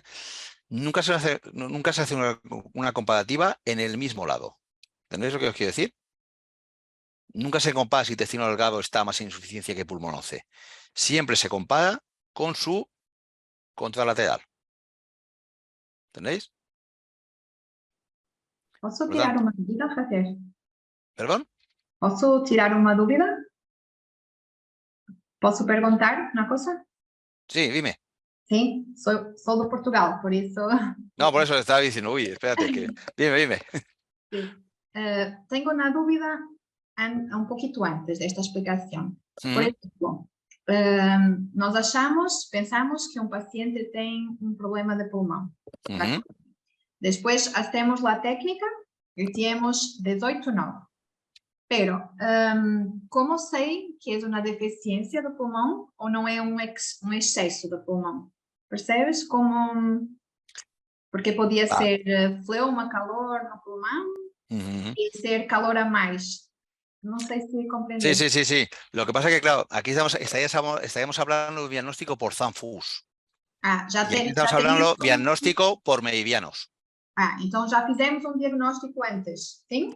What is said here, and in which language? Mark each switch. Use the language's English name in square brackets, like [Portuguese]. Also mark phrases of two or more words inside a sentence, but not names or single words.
[Spanish] Nunca se hace una comparativa en el mismo lado. ¿Entendéis lo que os quiero decir? Nunca se compara si el intestino delgado está más en insuficiencia que pulmón 11. Siempre se compara con su contralateral. ¿Entendéis? [Portuguese] Posso [Spanish] Por [Portuguese] tirar [Spanish] tanto, [Portuguese] uma dúvida, Javier? [Spanish] ¿perdón? [Portuguese] Posso tirar uma dúvida? Posso perguntar uma coisa? [Spanish] Sí, dime. [Portuguese] Sim, sou de Portugal, por isso. [Spanish] No, por eso le estaba diciendo, uy, espérate, que... Dime. [Portuguese] Sim. Tenho uma dúvida um pouquinho antes desta explicação. Por exemplo, nós pensamos que um paciente tem um problema de pulmão. Depois hacemos a técnica e temos 18-9. Pero, como sei que é uma deficiência do pulmão ou não é um excesso do pulmão? Percebes? Porque podia ser fleuma, calor no pulmão [Spanish] y ser calor a más. No sé si comprendes. Sí. Lo que pasa es que, claro, aquí estaríamos hablando de diagnóstico por Zanfus. Ya aquí estamos hablando de diagnóstico por meridianos. Entonces ya fizemos un diagnóstico antes, ¿sí?